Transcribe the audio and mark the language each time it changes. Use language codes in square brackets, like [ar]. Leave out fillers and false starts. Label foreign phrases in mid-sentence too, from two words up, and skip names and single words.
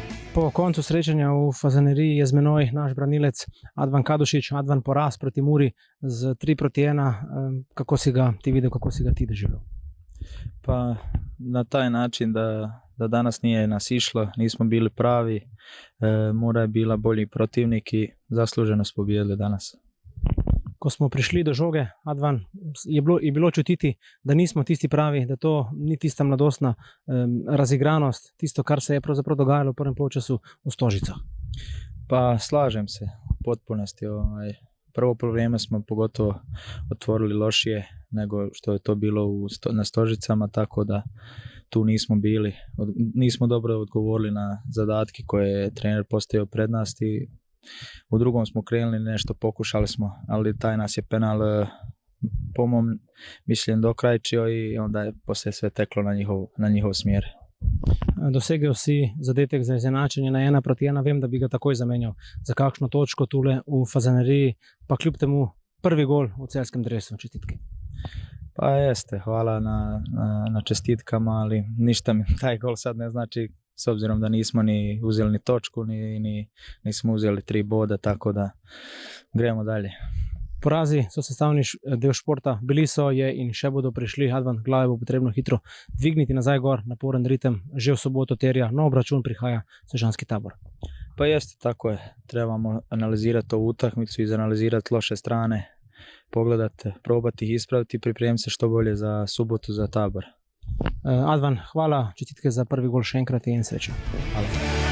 [sl] Po koncu srečanja v Fazaneriji je z menoj naš branilec Advan Kadušić. Advan, poraz proti Muri z 3-1. Kako si ga ti videl, kako si ga ti doživljal? [bs] Pa na taj način da danas nije nas išlo, nismo bili pravi, Mura je bila bolji protivnik i zasluženo smo pobijedili danas. [sl] Ko smo prišli do žoge, Advan, je bilo čutiti, da nismo tisti pravi, da to ni tista mladostna razigranost, tisto, kar se je pravzaprav dogajalo v prvem polčasu v Stožicah. [bs] Pa slažem se u potpunosti. Prvo polovreme smo pogotovo otvorili lošije nego što je to bilo na Stožicama, tako da tu nismo dobro odgovorili na zadatke koje je trener postavio pred nas i u drugom smo krenuli nešto, pokušali smo, ali taj nas je penal po mom mišljenju dokrajčio i onda je poslije sve teklo na njihov smjer. [sl] Dosegel si zadetek za izenačenje na 1-1, vem, da bi ga takoj zamenjal za kakšno točko tule v Fazaneriji, pa kljub temu prvi gol v celskem dresu. Čestitke. [bs] Pa jeste, hvala na čestitkama, ali ništa mi taj gol sad ne znači, s obzirom da nismo ni uzeli ni točku, nismo uzeli 3 boda, tako da gremo dalje. [sl] Porazi so sestavni del športa, bili so, je in še bodo prišli. Advan, glave bo potrebno hitro dvigniti nazaj gor, naporen ritem, že v soboto terja nov obračun, prihaja Sežanski Tabor. [bs] Pa jeste, tako je, trebamo analizirati ovu utakmicu, izanalizirati loše strane, pogledati, probati ih ispraviti i pripremiti se što bolje za subotu, za Tabor. [sl] Advan, hvala, čestitke za prvi gol še enkrat in srečno. [bs] Hvala.